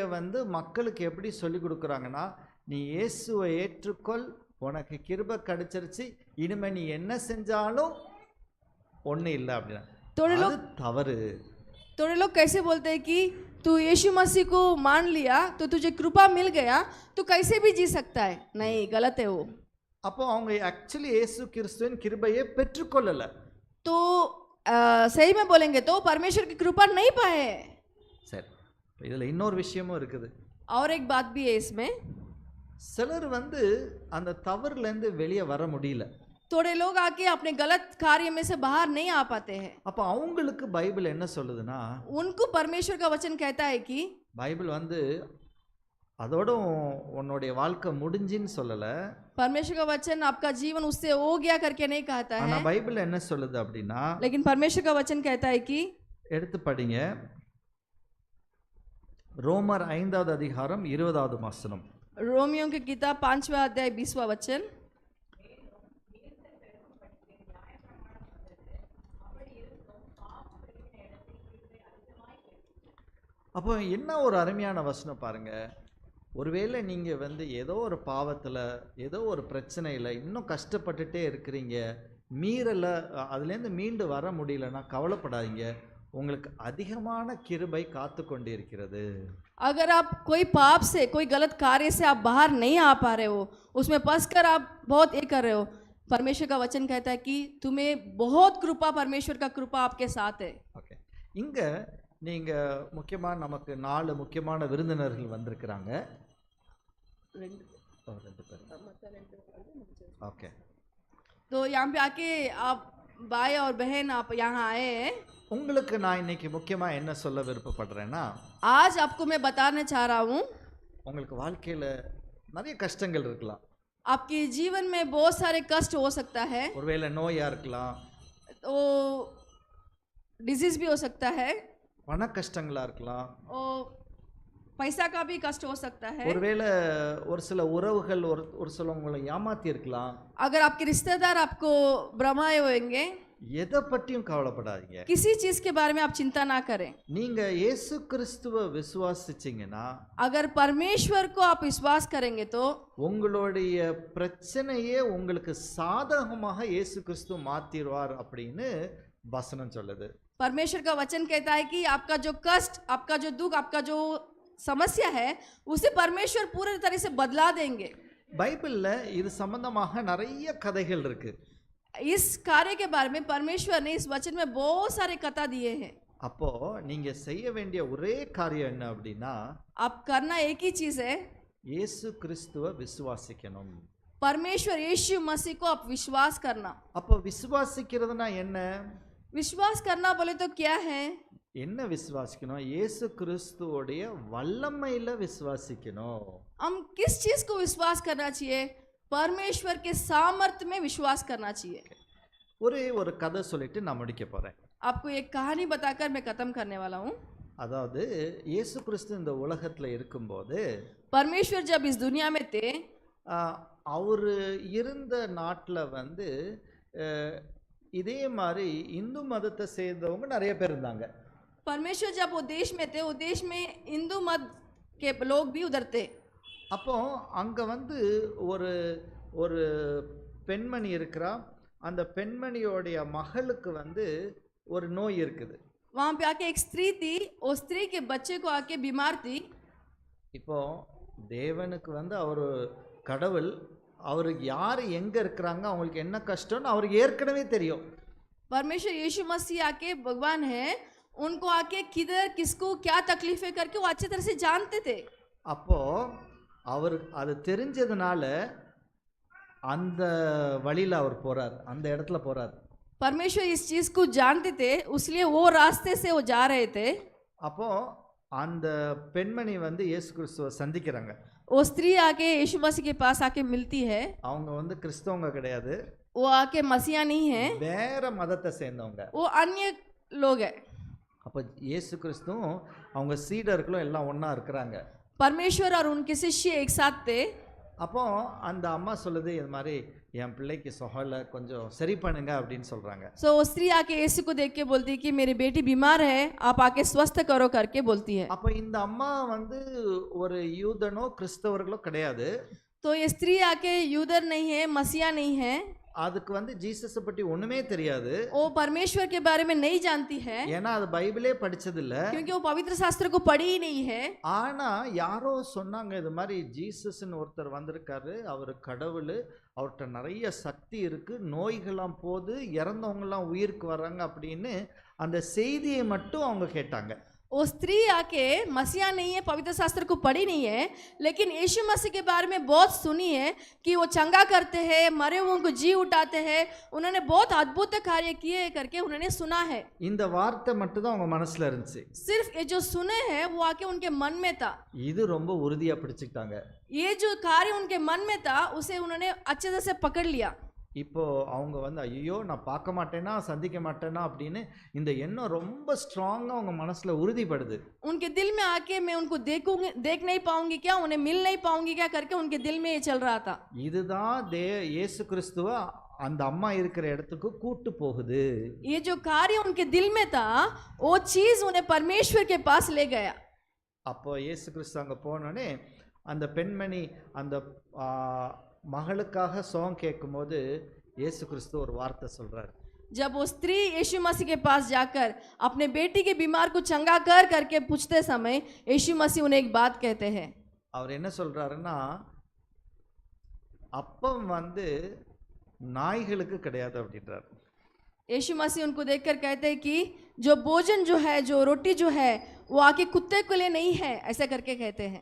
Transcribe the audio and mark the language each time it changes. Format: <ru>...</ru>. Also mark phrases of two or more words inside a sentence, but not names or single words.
<ta>மக்களுக்கு எப்படி சொல்லி கொடுக்குறாங்கன்னா, நீ இயேசுவை ஏற்றுக்கொள், உனக்கு கிருபை கிடைச்சிருச்சு, இனிமே நீ என்ன செஞ்சாலும் ஒன்றும் இல்லை அப்படின்னா. அது தவறு.</ta> <hi>थोड़े लोग कैसे बोलते हैं कि तू यीशु मसीह को मान लिया तो तुझे कृपा मिल गया, तू कैसे भी जी सकता है. नहीं, गलत है वो.</hi> <ta>அப்போ அவங்க ஆக்சுவலி இயேசு கிறிஸ்துவின் கிருபையை பெற்றுக்கொள்ளல.</ta> <hi>तो सही में बोलेंगे तो परमेश्वर की कृपा नहीं पाए.</hi> <ta>சரி, இதுல இன்னொரு விஷயமும் இருக்குது.</ta> <hi>और एक बात भी है इसमें.</hi> <ta>சிலர் அந்த தவறுல இருந்து வெளியே வர முடியல.</ta> <hi>थोड़े लोग आके अपने गलत कार्य में से बाहर नहीं आ पाते हैं.</hi> <ta>அப்ப அவங்களுக்கு பைபிள் என்ன சொல்லுதுன்னா,</ta> <hi>उनको परमेश्वर का वचन कहता है कि</hi> <ta>பைபிள் அதோட உன்னுடைய வாழ்க்கை முடிஞ்சின்னு சொல்லல.</ta> <hi>परमेश्वर का वचन आपका जीवन उससे हो गया करके नहीं कहता</hi> <ta>ஆனா</ta> <hi>है,</hi> <ta>பைபிள் என்ன சொல்லுது அப்படின்னா,</ta> <hi>लेकिन परमेश्वर का वचन कहता है कि</hi> <ta>எடுத்து படிங்க. ரோமர் 5வது அதிகாரம் 20வது வசனம்.</ta> <hi>रोमियो की किताब 5वां अध्याय 20वां वचन,</hi> <ta>அப்போ என்ன ஒரு அருமையான வசனம் பாருங்க. ஒருவேளை நீங்க ஏதோ ஒரு பாவத்துல, ஏதோ ஒரு பிரச்சனையில இன்னும் கஷ்டப்பட்டுட்டே இருக்கிறீங்க, மீறல, அதுலேருந்து மீண்டு வர முடியலன்னா கவலைப்படாதீங்க, உங்களுக்கு அதிகமான கிருபை காத்து கொண்டு இருக்கிறது.</ta> <hi>अगर आप कोई पाप से, कोई गलत कार्य से आप बाहर नहीं आ पा रहे हो, उसमें फंस कर आप बहुत ये कर रहे हो, परमेश्वर का वचन कहता है कि तुम्हें बहुत कृपा, परमेश्वर का कृपा आपके साथ है.</hi> <ta>ஓகே, இங்க நீங்க முக்கியமா நமக்கு 4 முக்கியமான விருந்தினர்கள் வந்திருக்கிறாங்க. ரெண்டு பேர். ஓகே,</ta> <hi>तो यहाँ पे आके आप भाई और बहन आप यहाँ आए हैं.</hi> <ta>உங்களுக்கு நான் இன்னைக்கு முக்கியமா என்ன சொல்ல விருப்பப்படுறேன்னா,</ta> <hi>आज आपको मैं बताना चाह रहा हूँ,</hi> <ta>உங்களுக்கு வாழ்க்கையில நிறைய கஷ்டங்கள் இருக்கலாம்.</ta> <hi>आपके जीवन में बहुत सारे कष्ट हो सकता है,</hi> <ta>ஒருவேளை நோயா இருக்கலாம்,</ta> <hi>तो डिजीज भी हो सकता है,</hi> <ta>பண கஷ்டங்களா இருக்கலாம்,</ta> <hi>और पैसा का भी कष्ट हो सकता है,</hi> <ta>ஒருவேளை ஒரு சில உறவுகள் ஒரு சில உங்களை ஏமாத்தி இருக்கலாம்.</ta> <hi>अगर आपके रिश्तेदार आपको भ्रमाए होंगे,</hi> <ta>எதை பற்றியும் கவலைப்படாதீங்க.</ta> <hi>किसी चीज के बारे में आप चिंता ना करें.</hi> <ta>நீங்க இயேசு கிறிஸ்துவை விசுவாசிச்சீங்கன்னா,</ta> <hi>अगर परमेश्वर को आप विश्वास करेंगे तो</hi> <ta>உங்களுடைய பிரச்சனையே உங்களுக்கு சாதகமாக இயேசு கிறிஸ்து மாத்திடுவார் அப்படின்னு வசனம் சொல்லுது.</ta> <hi>परमेश्वर का वचन कहता है कि आपका जो कष्ट, आपका जो दुख, आपका जो समस्या है, उसे परमेश्वर पूरी तरह से बदला देंगे.</hi> <ta>பைபிள்ல இது சம்பந்தமாக நிறைய கதைகள் இருக்கு.</ta> <hi>इस कार्य के बारे में परमेश्वर ने इस वचन में बहुत सारे कथा दिए हैं.</hi> <ta>அப்போ நீங்க செய்ய வேண்டிய ஒரே காரியம் என்ன அப்படின்னா,</ta> <hi>आप करना एक ही चीज है,</hi> <ta>இயேசு கிறிஸ்துவை விசுவாசிக்கணும்.</ta> <hi>परमेश्वर यीशु मसीह को आप विश्वास करना.</hi> <ta>அப்போ விசுவாசிக்கிறதுனா என்ன?</ta> <hi>विश्वास करना बोले तो क्या है?</hi> <ta>என்ன விசுவாசிக்கணும்? இயேசு கிறிஸ்துவோடைய வல்லமையில விசுவாசிக்கணும்.</ta> <hi>हम किस चीज को विश्वास करना चाहिए? परमेश्वर के सामर्थ्य में विश्वास करना चाहिए.</hi> <ta>ஒரே ஒரு கதை சொல்லிட்டு நான் முடிக்க போறேன்.</ta> <hi>आपको एक कहानी बताकर मैं खत्म करने वाला हूँ.</hi> <ta>அதாவது இயேசு கிறிஸ்து இந்த உலகத்துல இருக்கும்போது,</ta> <hi>परमेश्वर जब इस दुनिया में थे,</hi> <ta>அவரு இருந்த நாட்டில் இதே மாதிரி இந்து மதத்தை சேர்ந்தவங்க நிறைய பேர் இருந்தாங்க.</ta> <hi>परमेश्वर जब वो देश में थे, वो देश में हिंदू मत के लोग भी उधर थे.</hi> <ta>அப்போ அங்கே ஒரு ஒரு பெண்மணி இருக்கிறா. அந்த பெண்மணியோடைய மகளுக்கு ஒரு நோய் இருக்குது.</ta> <hi>वहाँ पे आके एक स्त्री थी, वो स्त्री के बच्चे को आके बीमार थी.</hi> <ta>இப்போ தேவனுக்கு அவர் கடவுள், அவருக்கு யார் எங்கே இருக்கிறாங்க, அவங்களுக்கு என்ன கஷ்டம்னு அவருக்கு ஏற்கனவே தெரியும்.</ta> <hi>परमेश्वर यीशु मसीह आके भगवान है, उनको आके किधर किसको क्या तकलीफ है करके वो अच्छी तरह से जानते थे.</hi> <ta>அப்போ அவர் அது தெரிஞ்சதுனால அந்த வழியில் அவர் போறார், அந்த இடத்துல போறார்.</ta> <hi>परमेश्वर इस चीज को जानते थे, इसलिए वो रास्ते से वो जा रहे थे.</hi> <ta>அப்போ அந்த பெண்மணி இயேசு கிறிஸ்துவை சந்திக்கிறாங்க.</ta> <hi>वो स्त्री आके यीशु मसीह के पास आके मिलती है.</hi> <ta>அவங்க கிறிஸ்தவங்க கிடையாது,</ta> <hi>वो आके मसीहा नहीं है,</hi> <ta>வேற மதத்தை சேர்ந்தவங்க,</ta> <hi>वो अन्य लोग है.</hi> <ta>அப்போ இயேசு கிறிஸ்துவும் அவங்க சீடர்களும் எல்லாம் ஒண்ணா இருக்கிறாங்க.</ta> <hi>परमेश्वर और उनके शिष्य एक साथ थे.</hi> <ta>அப்போ அந்த அம்மா சொல்லுது, இது மாதிரி என் பிள்ளைக்கு சொகல, கொஞ்சம் சரி பண்ணுங்க அப்படின்னு சொல்றாங்க.</ta> <hi>सो वो स्त्री आके यीशु को देख के बोलती है कि मेरी बेटी बीमार है, आप आके स्वस्थ करो करके बोलती है.</hi> <ta>அப்போ இந்த அம்மா ஒரு யூதனோ கிறிஸ்தவர்களோ கிடையாது.</ta> <hi>तो ये स्त्री आके यूदर नहीं है, मसीहा नहीं है,</hi> <ta>அதுக்கு ஜீசஸை பற்றி ஒண்ணுமே தெரியாது.</ta> <hi>वो परमेश्वर के बारे में नहीं जानती है,</hi> <ta>ஏன்னா அது பைபிளே படிச்சது இல்ல,</ta> <hi>क्योंकि वो पवित्र शास्त्र को पढ़ी ही नहीं है.</hi> <ta>ஆனா யாரோ சொன்னாங்க, இது மாதிரி ஜீசஸ்ன்னு ஒருத்தர் வந்திருக்காரு, அவர் கடவுள், அவர்கிட்ட நிறைய சக்தி இருக்கு, நோய்கள்லாம் போது, இறந்தவங்கலாம் உயிருக்கு வர்றாங்க அப்படின்னு அந்த செய்தியை மட்டும் அவங்க கேட்டாங்க.</ta> <hi>वो स्त्री आके मसीहा नहीं है, पवित्र शास्त्र को पढ़ी नहीं है, लेकिन यीशु मसीह के बारे में बहुत सुनी है कि वो चंगा करते हैं, मरे हुओं को जी उठाते हैं, उन्होंने बहुत अद्भुत कार्य किए करके उन्होंने सुना है।</hi> <ta>இந்த வார்த்தை மட்டும் தான் அவங்க மனசுல இருந்துச்சு.</ta> <hi>सिर्फ ये जो सुने हैं वो आके उनके मन में था।</hi> <ta>இது ரொம்ப உறுதியா பிடிச்சிட்டாங்க.</ta> <hi>ये जो कार्य उनके मन में था उसे उन्होंने अच्छे से पकड़ लिया।</hi> <ta>இப்போ அவங்க வந்து ஐயோ நான் பார்க்க மாட்டேனா சந்திக்க மாட்டேனா அப்படின்னு இந்த எண்ணம் ரொம்ப ஸ்ட்ராங்கா அவங்க மனசுல உறுதிப்படுது.</ta> <hi>उनके दिल में आके मैं उनको देख नहीं पाऊंगी क्या, उन्हें मिल नहीं पाऊंगी क्या करके उनके दिल में ये चल रहा था।</hi> <ta>இதுதான் இயேசு கிறிஸ்துவ அந்த அம்மா இருக்கிற இடத்துக்கு கூட்டு போகுது.</ta> <hi>ये जो कार्य उनके दिल में था वो चीज उन्हें परमेश्वर के पास ले गया।</hi> <ta>அப்போ இயேசு கிறிஸ்து அங்க போனோடனே அந்த பெண்மணி அந்த மகளுக்காக சோம் கேட்கும்போது இயேசு கிறிஸ்து ஒரு வார்த்தை சொல்றாரு.</ta> <hi>जब वो स्त्री यीशु मसीह के पास जाकर अपने बेटी के बीमार को चंगा कर करके पूछते समय यीशु मसीह उन्हें एक बात कहते हैं।</hi> <ta>அவர் என்ன சொல்றாருன்னா அப்பம் வந்து நாய்களுக்கு கிடையாது அப்படின்றார்.</ta> <hi>यीशु मसीह उनको देखकर कहते हैं कि जो भोजन जो है, जो रोटी जो है वो आके कुत्ते के लिए नहीं है, ऐसा करके कहते हैं।</hi>